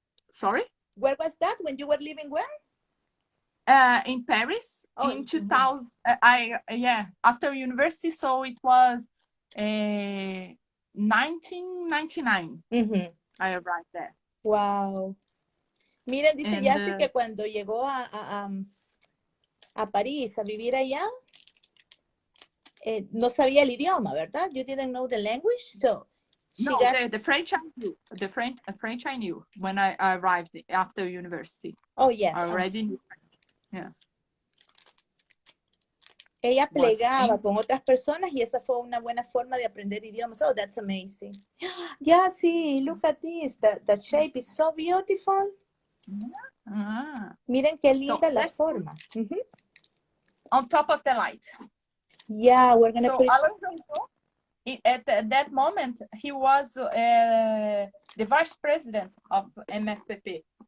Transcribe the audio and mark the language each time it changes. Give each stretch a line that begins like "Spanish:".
English: Sorry? Where was that? When you were living where? In Paris in 2000. After university, so it was 1999. I arrived there. Wow.
Spanish: Miren, dice Jacy que cuando llegó a París a vivir allá, no sabía el idioma, ¿verdad?
English: You didn't know the language, so no, the French I knew. The French I knew when I arrived after university. Oh, yes. I already knew French. Yeah.
Spanish: Ella plegaba con otras personas y esa fue una buena forma de aprender idiomas.
English: Oh, that's amazing. Yeah, see, look at this. That shape is so beautiful.
Spanish: Miren qué linda la forma.
English: On top of the light. Yeah, we're going to put it. At that moment, he was the vice president of MFPP.